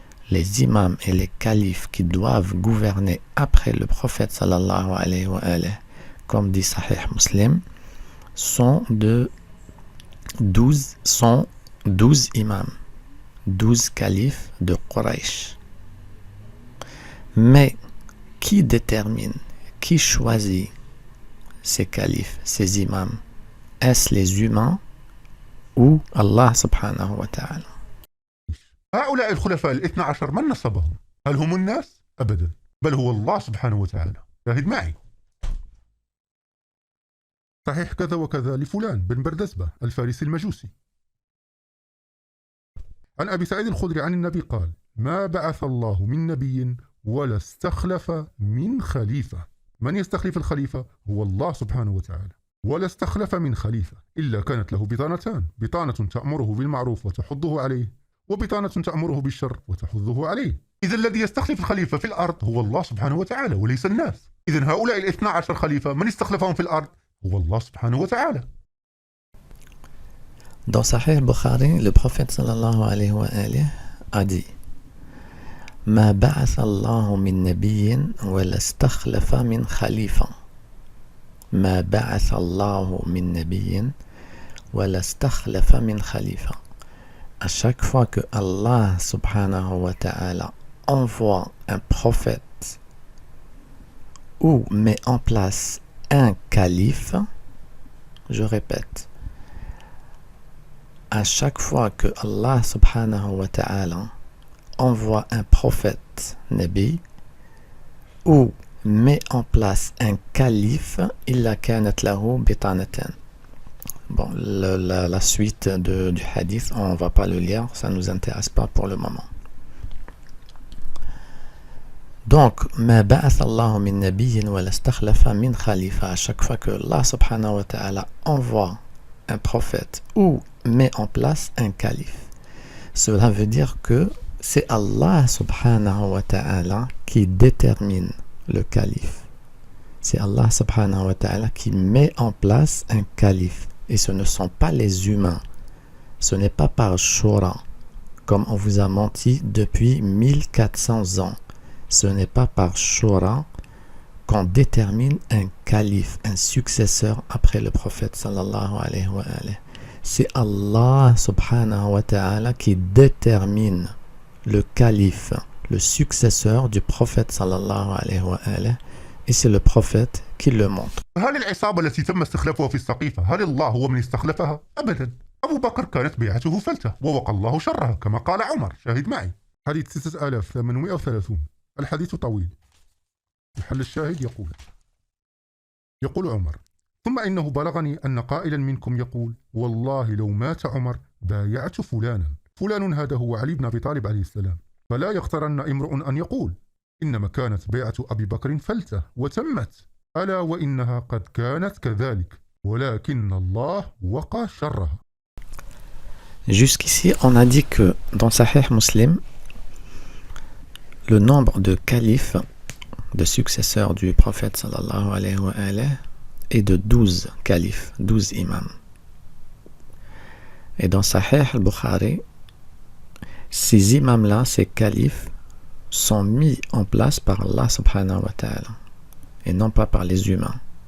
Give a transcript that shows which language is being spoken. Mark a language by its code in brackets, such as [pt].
[fr] Les imams et les califes qui doivent gouverner après le prophète sallallahu alayhi wa alayhi, comme dit Sahih Muslim, sont 12 imams, 12 califes de Quraysh. Mais qui détermine, qui choisit ces califes, ces imams? Est-ce les humains ou Allah subhanahu wa ta'ala? [ar] هؤلاء الخلفاء الاثنى عشر من نصبهم؟ هل هم الناس؟ أبدا، بل هو الله سبحانه وتعالى. شاهد معي صحيح كذا وكذا لفلان بن بردزبة الفارسي المجوسي. عن أبي سعيد الخدري عن النبي قال: ما بعث الله من نبي ولا استخلف من خليفة. من يستخلف الخليفة؟ هو الله سبحانه وتعالى. ولا استخلف من خليفة إلا كانت له بطانتان، بطانة تأمره بالمعروف وتحضه عليه، وبطانة تأمره بالشر وتحضه عليه. إذا الذي يستخلف الخليفة في الأرض هو الله سبحانه وتعالى وليس الناس. إذا هؤلاء الاثنى عشر خليفة من استخلفهم في الأرض هو الله سبحانه وتعالى. [fr] Dans Sahih Bukhari, le prophète sallallahu alayhi wa alayhi a dit: [ar] ما بعث الله من نبي ولا استخلف من خليفة. ما بعث الله من نبي ولا استخلف من خليفة. [fr] À chaque fois que Allah subhanahu wa ta'ala envoie un prophète ou met en place un calife, je répète, à chaque fois que Allah subhanahu wa ta'ala envoie un prophète nabi ou met en place un calife, [ar] illa kanat lahu bitanatan. [fr] Bon, la suite du hadith, on ne va pas le lire, ça ne nous intéresse pas pour le moment. [ar] Donc, ما بعث الله من نبي ولا استخلف من خليفة. [fr] À chaque fois que Allah subhanahu wa ta'ala envoie un prophète ou met en place un calife, cela veut dire que c'est Allah subhanahu wa ta'ala qui détermine le calife. C'est Allah subhanahu wa ta'ala qui met en place un calife. Et ce ne sont pas les humains. Ce n'est pas par Shura, comme on vous a menti depuis 1400 ans. Ce n'est pas par Shura qu'on détermine un calife, un successeur après le prophète sallallahu alayhi wa alayhi. C'est Allah subhanahu wa ta'ala qui détermine le calife, le successeur du prophète sallallahu alayhi wa alayhi. Et c'est le prophète qui le montre. [ar] هل العصابة التي تم استخلافها في السقيفة هل الله هو من استخلفها؟ أبدا، أبو بكر كانت بيعته فلتة ووقى الله شرها كما قال عمر. شاهد معي. حديث 6830. الحديث طويل. محل الشاهد يقول عمر: ثم إنه بلغني أن قائلا منكم يقول: والله لو مات عمر بايعت فلانا. فلان هذا هو علي بن أبي طالب عليه السلام. فلا يغترن امرؤ أن يقول: إنما كانت بيعة أبي بكر فلتة وتمت، ألا وإنها قد كانت كذلك ولكن الله وقى شرها. [fr] Jusqu'ici, on a dit que dans Sahih Muslim, le nombre de califes, de successeurs du prophète sallallahu alayhi wa alayhi, est de 12 califes, 12 imams. Et dans Sahih al-Bukhari, ces imams-là, ces califes, sont mis en place par Allah subhanahu wa ta'ala et non pas par les humains.